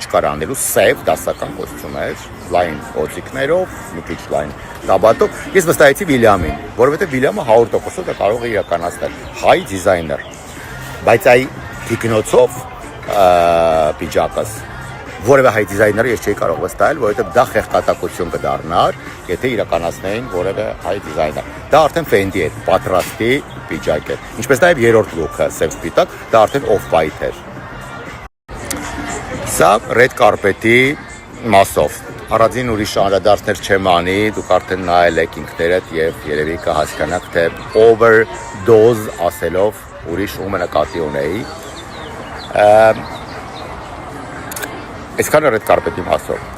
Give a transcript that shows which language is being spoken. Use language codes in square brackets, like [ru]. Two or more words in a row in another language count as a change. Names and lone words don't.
[hy] չկար անելու, սև դասական կոստյում էր, լայն օծիկներով, մի քիչ լայն տաբատով, ես վստահեցի Վիլյամին, որովհետև Վիլյամը 100% դա կարող է իրականացնել, հայ դիզայներ։ Բայց այ թիկնոցով պիջակս որևէ հայ դիզայները ես չէի կարող վստահել, որովհետև դա խեղճատակություն կդառնար, եթե իրականացնեին որևէ հայ դիզայներ։ Դա արդեն Fendi էր, պատրաստի պիջակ էր։ Ինչպես նաև երրորդ լուքը, սև սպիտակ, դա արդեն off-white էր։ Սա [en] red carpet- [hy] ի մասով։ Առանձին ուրիշ անդրադարձներ չեմ անի, դուք արդեն նայել եք ինքներդ եւ երևի կհասկանաք, թե overdose ասելով ուրիշ ում նկատի ունեի։ Այսքանը [en] red carpet- [hy] ի մասով։